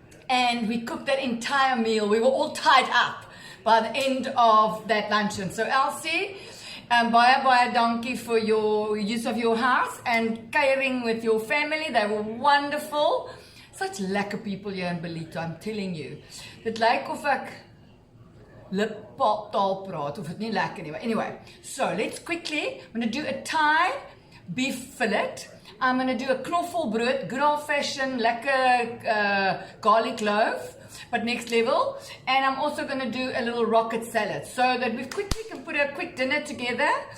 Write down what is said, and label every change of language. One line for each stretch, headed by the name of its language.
English: And we cooked that entire meal. We were all tied up by the end of that luncheon. So Elsie,
Afrikaans: baie dankie
English: for your use of your house and caring with your family. They were wonderful. Such lekker people here in Belito, I'm telling you.
Afrikaans: Dit lyk of ek liptaal praat, of dit nie lekker nie.
English: Anyway, so let's quickly, I'm going to do a Thai beef fillet. I'm going to do a knoffelbrood, good old fashioned, lekker garlic loaf, but next level. And I'm also going to do a little rocket salad so that we quickly can put a quick dinner together.